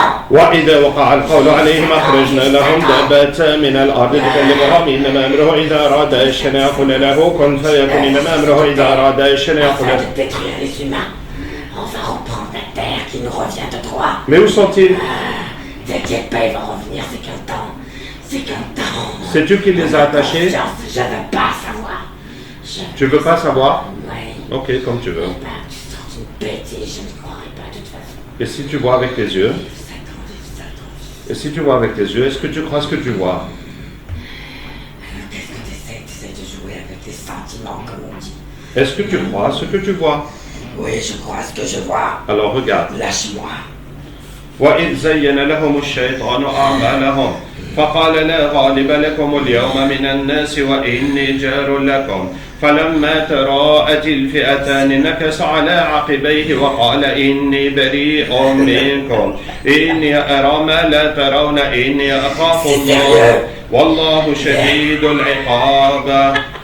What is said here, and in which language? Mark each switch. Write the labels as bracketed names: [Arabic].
[Arabic] وإذا وقع القول عليهم أخرجنا لهم دابة من الأرض تكلمهم إنما أمره إذا أراد الشيء يقول له كن فيكون إنما أمره إذا أراد الشيء يقول له. [French] On va reprendre la terre qui nous revient de droit. Mais où sont-ils? T'inquiète pas, ils vont revenir, c'est qu'un temps. C'est qu'un temps. Sais-tu qui les a attachés? Je veux pas savoir. Tu veux pas savoir? Oui. Ok, comme tu veux. Eh ben, tu sors une bêtise, je ne croirais pas de toute façon. Et si tu vois avec tes yeux? Et si tu vois avec tes yeux, est-ce que tu crois ce que tu vois? Qu'est-ce que tu essaies de jouer avec tes sentiments, comme on dit? Est-ce que tu crois ce que tu vois? Oui, je crois ce que je vois. Alors regarde. Lâche-moi. [Arabic] وإذ زين لهم الشيطان أعمالهم فقال لا غالب لكم اليوم من الناس وإني جار لكم فلما تراءت الفئتان نكص على عقبيه وقال إني بريء منكم إني أرى ما لا ترون إني أخاف الله والله شديد العقاب.